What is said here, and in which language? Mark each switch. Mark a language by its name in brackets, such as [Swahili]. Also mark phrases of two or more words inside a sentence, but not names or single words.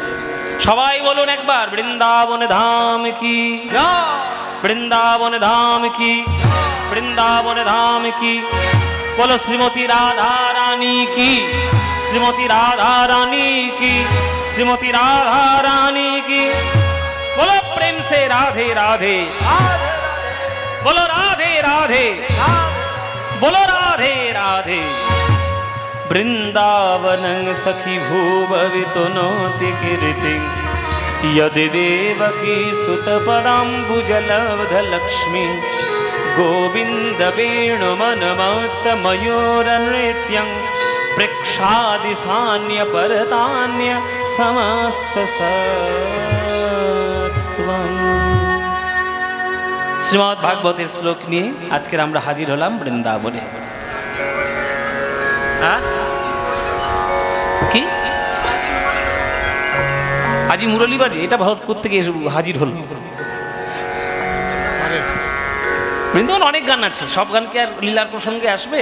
[Bangla] সবাই বলুন একবার বৃন্দাবন ধাম কি, বৃন্দাবন ধাম কি, বৃন্দাবন ধাম কি। বলো শ্রীমতী রাধা রানী কি, শ্রীমতী রাধা রানী কি, শ্রীমতী রাধা রানী কি। [Hindi] बोलो प्रेम से राधे राधे, बोलो राधे राधे, बोलो राधे राधे। [Sanskrit] वृंदावनं सखी भूभवितुनोति कीर्ति, यदि देवकी सुतपदाम्बुजलब्धलक्ष्मी गोविन्द वेणुमनमत्तमयूरनृत्यं प्रेक्षादिशान्य परतान्य समस्तसत्त्वम्। [Bangla] শ্রীমদ্ ভাগবতের শ্লোক নিয়ে আজকের আমরা হাজির হলাম বৃন্দাবনে। কি আজি মুরলীবাজি এটা ভারত থেকে হাজির হল। বৃন্দাবন অনেক গান আছে, সব গান কি আর লীলার প্রসঙ্গে আসবে?